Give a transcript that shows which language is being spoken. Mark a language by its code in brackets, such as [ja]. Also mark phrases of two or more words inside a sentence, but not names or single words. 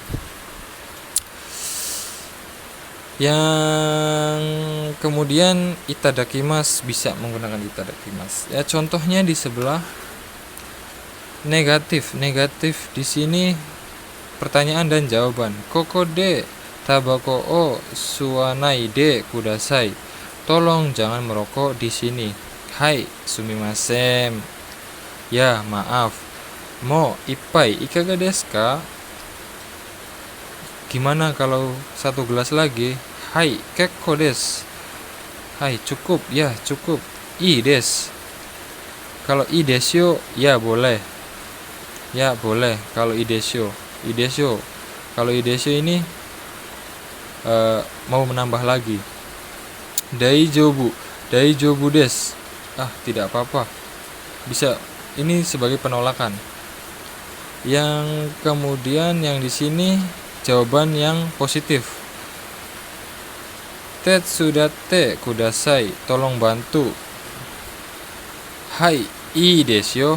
[id] Yang kemudian itadakimasu, bisa menggunakan itadakimasu. Ya contohnya di sebelah negatif di sini pertanyaan dan jawaban. [ja] ここでタバコを吸わないでください. [id] Tolong jangan merokok di sini. [ja] はい、すみません. [id] Ya, maaf. [ja] もう一杯いかがですか? [id] Gimana kalau satu gelas lagi? [ja] Hai, 結構です. [id] Hai, cukup. Ya, cukup. [ja] いいです. [id] Kalau [ja] いいです, [id] ya boleh. Ya, boleh. Kalau [ja] いいです. [id] Kalau [ja] いいです [id] ini mau menambah lagi. [ja] 大丈夫です. [id] Tidak apa-apa. Bisa, ini sebagai penolakan. Yang kemudian yang di sini jawaban yang positif. [ja] 手伝ってください, [id] tolong bantu. [ja] はい、いいですよ.